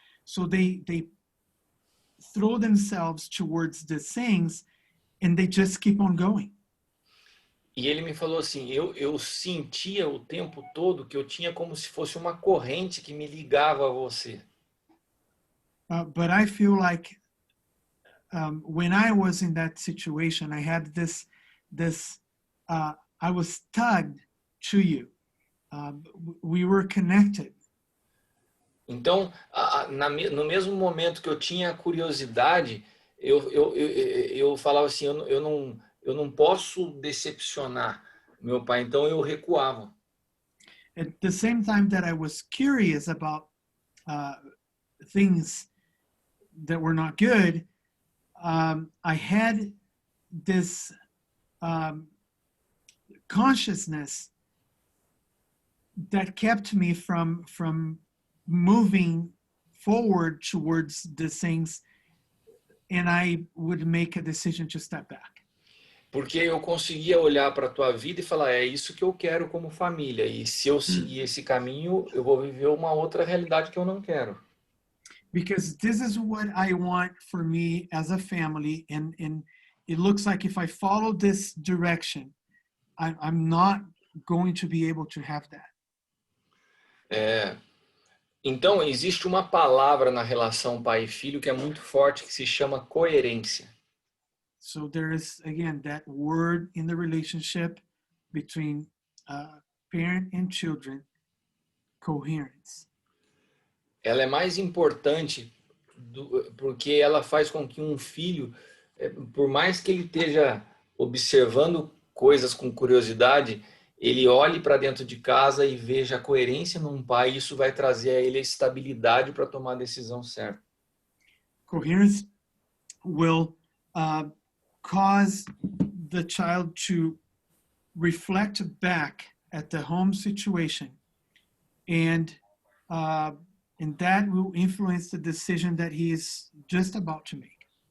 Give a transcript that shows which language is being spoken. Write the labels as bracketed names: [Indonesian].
[English] So they throw themselves towards the things and they just keep on going. [Portuguese] E ele me falou assim, eu sentia o tempo todo que eu tinha como se fosse uma corrente que me ligava a você. [English] But I feel like when I was in that situation, I had I was tugged to you. We were connected. [Portuguese] Então, no mesmo momento que eu tinha curiosidade, eu falava assim, eu não posso decepcionar meu pai, então eu recuava. [English] At the same time that I was curious about things that were not good, I had this consciousness that kept me from moving forward towards the things, and I would make a decision to step back. [Portuguese] Porque eu conseguia olhar para a tua vida e falar, é isso que eu quero como família, e se eu seguir esse caminho, eu vou viver uma outra realidade que eu não quero. [English] Because this is what I want for me as a family, and it looks like if I follow this direction, I'm not going to be able to have that. [Portuguese] Então, existe uma palavra na relação pai e filho que é muito forte, que se chama coerência. [English] So there is, again, that word in the relationship between parent and children, coherence. [Portuguese] Ela é mais importante porque ela faz com que um filho, por mais que ele esteja observando coisas com curiosidade, ele olhe para dentro de casa e veja a coerência num pai, e isso vai trazer a ele a estabilidade para tomar a decisão certa. [English] Coherence will cause the child to reflect back at the home situation, and that will influence the decision that he is just about to make.